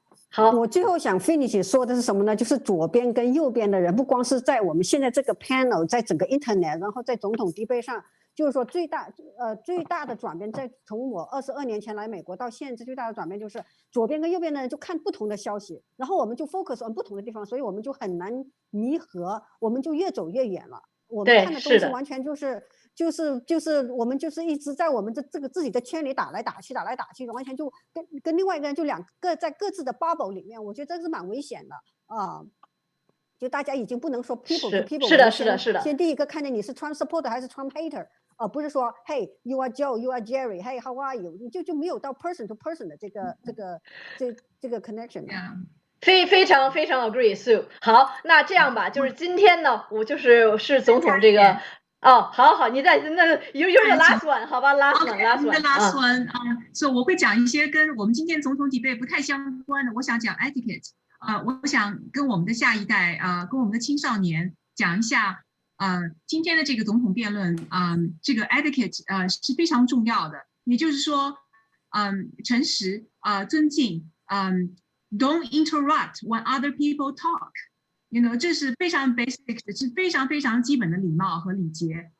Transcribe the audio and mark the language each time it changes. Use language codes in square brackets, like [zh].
[zh] 好，我最后想 finish 说的是什么呢？就是左边跟右边的人，不光是在我们现在这个 panel， 在整个 internet， 然后在总统debate上，就是说最大的转变，从我22年前来美国到现在，最大的转变就是左边跟右边的人就看不同的消息，然后我们就 [en] focus on [zh] 不同的地方，所以我们就很难弥合，我们就越走越远了。我们看的东西完全就是我们就是一直在我们这个自己的圈里打来打去，完全就跟另外一个人就两个在各自的 bubble 里面，我觉得这是蛮危险的啊。就大家已经不能说 [en] people to people， [zh] 是的。先第一个看见你是 Trump supporter 还是 Trump hater， 不是说 [en] Hey you are Joe you are Jerry Hey how are you， [zh] 你就没有到 [en] person to person [zh] 的这个 connection。非常 agree Sue。好，那这样吧，就是今天呢，我是总统这个。好，你在那有点 [en] last one， [zh] 好吧 ， [en] last one。 [zh] 所以我会讲一些跟我们今天总统debate不太相关的，我想讲 etiquette。我想跟我们的下一代跟我们的青少年讲一下今天的这个总统辩论这个 etiquette 是非常重要的，也就是说诚实尊敬 [en] don't interrupt when other people talk。 [zh] You know， 这是非常 basic 的，是非常非常基本的礼貌和礼节。